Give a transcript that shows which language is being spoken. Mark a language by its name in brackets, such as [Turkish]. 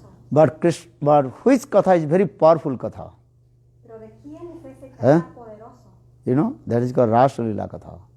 [English] But which katha is very powerful katha? [Spanish] Pero ¿de quién es ese kata poderoso? [English] You know, that is called Rasa Lila katha.